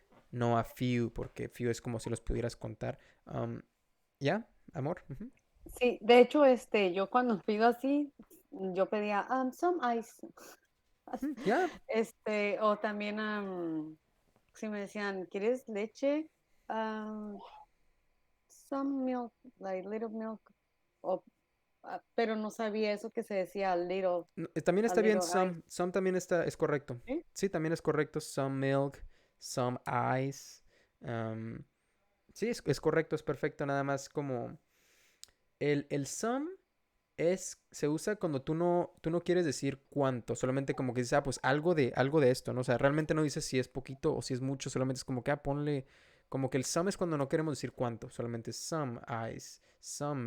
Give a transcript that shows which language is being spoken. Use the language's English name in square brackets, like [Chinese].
[Spanish] No a few, porque few es como si los pudieras contar. ¿Ya, amor? Ujú. Sí, de hecho, yo cuando pido así, yo pedía some ice. Ya. O también, si me decían, ¿quieres leche? [English] Um, some milk, like little milk. [Spanish] O, pero no sabía eso que se decía También a está bien [English] little ice. some. [Spanish] Some también es correcto. ¿Sí? Sí, también es correcto. Some milk, some ice. Um, sí, es correcto, es perfecto. Nada más como el some se usa cuando tú no quieres decir cuánto, solamente como que dices, pues algo de esto, ¿no? O sea, realmente no dices si es poquito o si es mucho, solamente es como que, ponle, como que el some es cuando no queremos decir cuánto, solamente some ice, some